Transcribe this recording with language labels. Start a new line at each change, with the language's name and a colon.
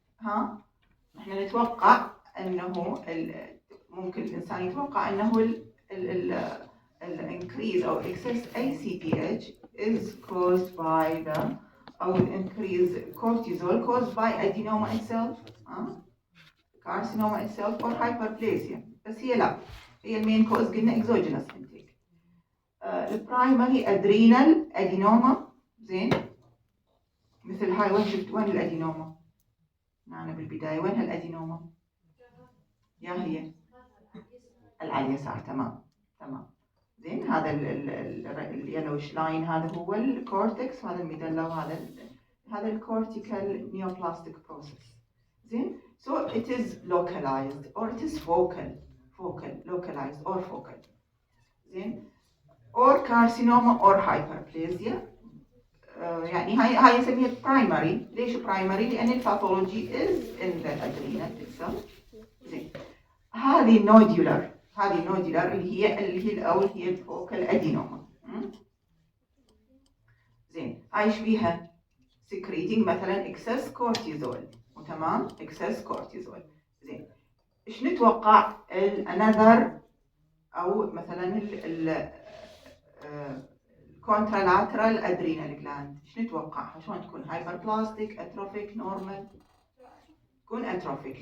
Arabic: ها احنا نتوقع انه ممكن الانسان يتوقع انه ال
English: increase or excess ACTH is caused by the او increase cortisol caused by adenoma itself, carcinoma itself or hyperplasia.
Arabic: بس هي لا، هي المين كوز قلنا exogenous intake. البرايمري ادرينال ادينوما. زين. مثل هاي وين شفت وين الادينوما؟ معنا بالبداية وين هالادينوما؟ يا هي على اليسار. تمام. زين. هذا اليلوش لاين هذا هو الكورتكس، هذا الميدلا، هذا الكورتيكال نيوبلاستيك بروسيس. زين.
English: so it is localized or it is focal localized or focal. زين. or carcinoma or hyperplasia.
Arabic: يعني هاي نسميها primary. ليش primary؟ لأن الباثولوجي
English: is in the adrenal itself.
Arabic: زين. هذه نوديولار اللي هي الفوكال ادينوما. زين. ايش بيها؟ سكريتنج مثلا اكسس كورتيزول. وتمام. اكسس كورتيزول. زين. ايش نتوقع الانذر او مثلا الكونترالاترال ادرينال جلاند؟ ايش نتوقعها؟ شلون تكون؟ هايبربلاستيك، اتروفيك، نورمال؟ تكون اتروفيك.